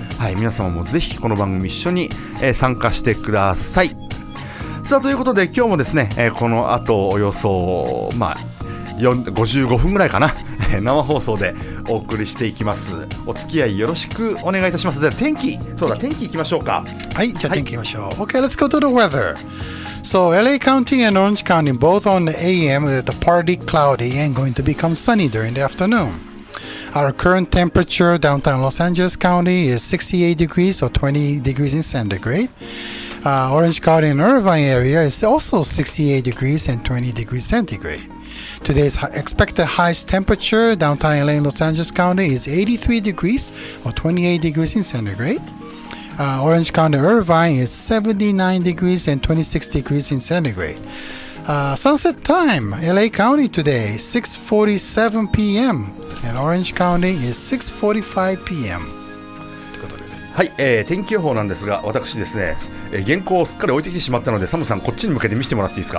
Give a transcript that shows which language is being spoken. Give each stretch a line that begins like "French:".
Japanese: はい、皆様もぜひこの番組一緒に、参加してください。さあということで今日もですね、この後およそ55分ぐらいかな生放送でお送りしていきます。お付き合いよろしくお願いいたします。では天気いきましょうか。はい、じゃあ天気いきましょう。
English: Okay, let's go to the weather. So LA County and Orange County both on the AM with the partly cloudy and going to become sunny during the afternoon. Our current temperature downtown Los Angeles County is 68 degrees or 20 degrees in centigrade. Orange County and Irvine area is also 68 degrees and 20 degrees centigrade. Today's expected highest temperature downtown LA and Los Angeles County is 83 degrees or 28 degrees in centigrade. Orange County Irvine is 79 degrees and 26 degrees in centigrade. Sunset time, LA County today, 6:47 p.m. and Orange County is 6:45 p.m.
Japanese: ということです。はい、天気予報なんですが、私ですね、原稿をすっかり置いてきてしまったので、サムさんこっちに向けて見せてもらっていいですか。